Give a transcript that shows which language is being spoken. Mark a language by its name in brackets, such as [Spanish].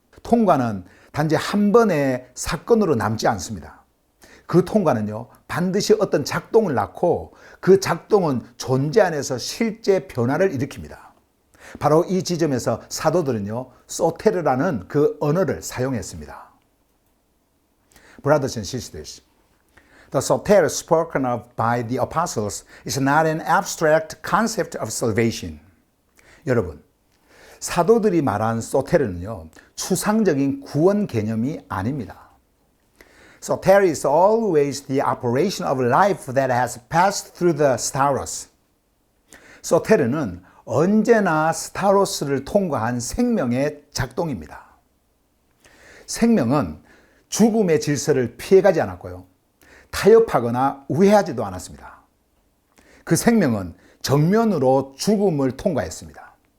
[Korean] 통과는 단지 한 번의 사건으로 남지 않습니다. 그 통과는요, 반드시 어떤 작동을 낳고 그 작동은 존재 안에서 실제 변화를 일으킵니다. 바로 이 지점에서 사도들은요, 소테르라는 그 언어를 사용했습니다. [English] Brothers and sisters, the soter spoken of by the apostles is not an abstract concept of salvation. [Korean] 여러분, 사도들이 말한 소테르는요, 추상적인 구원 개념이 아닙니다. [English] Soter is always the operation of life that has passed through the stauros. [Korean] 소테르는 언제나 스타로스를 통과한 생명의 작동입니다. 생명은 죽음의 질서를 피해가지 않았고요, 타협하거나 우회하지도 않았습니다. 그 생명은 정면으로 죽음을 통과했습니다.